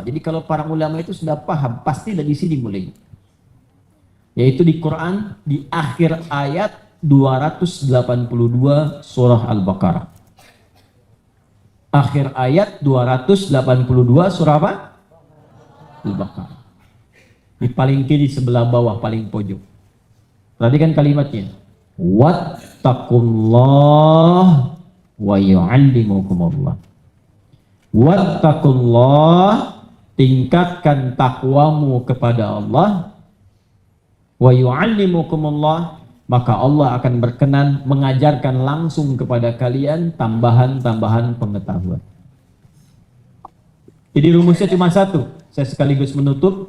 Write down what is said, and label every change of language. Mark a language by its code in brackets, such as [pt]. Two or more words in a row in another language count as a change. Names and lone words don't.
[id] Jadi kalau para ulama itu sudah paham, pasti dari sini mulai. Yaitu di Quran, di akhir ayat 282 surah Al-Baqarah. Akhir ayat 282 surah apa? Al-Baqarah. Di paling kiri sebelah bawah paling pojok. Perhatikan kalimatnya. [ar] واتقوا الله ويعلمكم الله. واتقوا الله, [id] tingkatkan takwamu kepada Allah. [ar] ويعلمكم الله, [id] maka Allah akan berkenan mengajarkan langsung kepada kalian tambahan-tambahan pengetahuan. Jadi rumusnya cuma satu. Saya sekaligus menutup.